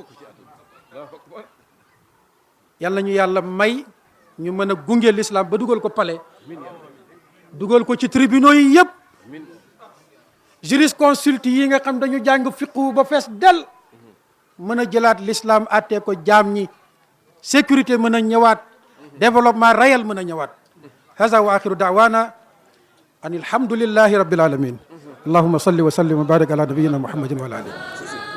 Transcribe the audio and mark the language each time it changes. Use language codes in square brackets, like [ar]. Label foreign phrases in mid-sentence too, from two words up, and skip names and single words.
[wo] yal nañu yàlla may ñu mën a gunge l'islam ba dugal ko palais dugal ko ci tribunaux yi yëpp jurisconsulte yi nga xam dañu jàng fiqhu ba fees del mën a jëlaat l'islam àttee ko jaam ñi sécurité mën a ñëwaat [fr] développement réel [wo] mën a ñëwaat hasa [ar] وآخر دعوانا أن الحمد لله رب العالمين اللهم صل وسلم وبارك على نبينا محمد وعلى آله